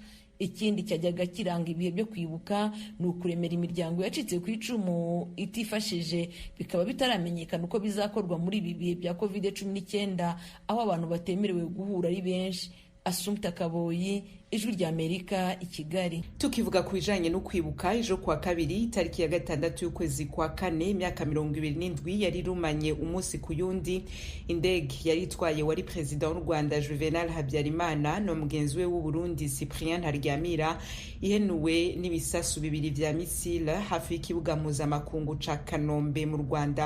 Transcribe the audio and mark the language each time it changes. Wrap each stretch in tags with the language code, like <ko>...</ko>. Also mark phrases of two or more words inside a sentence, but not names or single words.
<rw>Ikindi cyajyaga kiranga ibihe byo kwibuka ni ukuremera imiryango yacitse ku icumu itifashije, bikaba bitaramenyekana uko bizakorwa muri ibi bihe bya COVID-19 aho abantu batemerewe guhura ari benshi. Assumpta Kaboyi, Ijwi ry'Amerika, i Kigali.</rw> <rn>Tukivuga ku bijanye no kwibuka, ejo kwa kabiri tariki ya 6 y'ukwezi kwa 4 imyaka 27 yari rumanye umunsi ku yundi indege yari itwaye wari president w'u Rwanda Juvenal Habyarimana no mugenzi we w'u Burundi Cyprien Ntaryamira ihenuwe n'ibisasu bibiri vya misile hafi y'ikibuga mpuzamakungu ca Kanombe mu Rwanda.</rn>